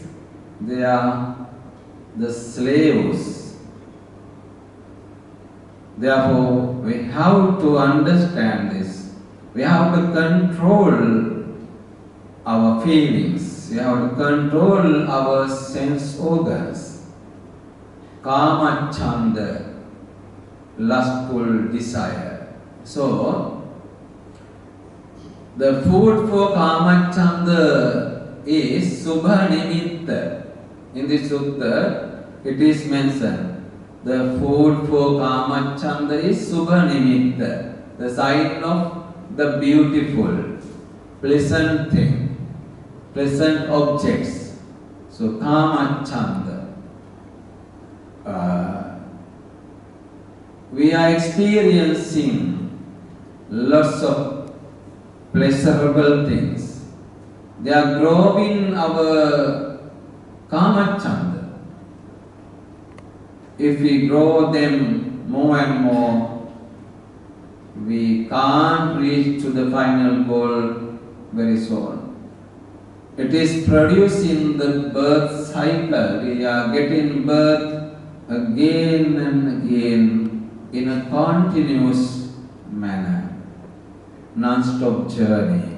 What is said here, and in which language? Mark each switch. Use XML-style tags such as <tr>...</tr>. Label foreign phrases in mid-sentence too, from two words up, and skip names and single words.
<en>They are the slaves. Therefore, we have to understand this. We have to control our feelings. We have to control our sense organs.</en> <pi>Kama chanda,</pi> <en>lustful desire. So, the food for</en> <pi>kama chanda</pi> <en>is</en> <pi>subha nimitta.</pi> <en>In this sutta, it is mentioned. The food for</en> <pi>kama chanda</pi> <en>is</en> <pi>subha nimitta,</pi> <en>the sign of the beautiful, pleasant thing, pleasant objects.</en> <pi>So kama chanda.</pi> <en>We are experiencing lots of pleasurable things. They are growing our</en> <pi>kama chanda.</pi> <en>If we grow them more and more, we can't reach to the final goal very soon. It is producing the birth cycle. We are getting birth again and again in a continuous manner, non-stop journey.</en>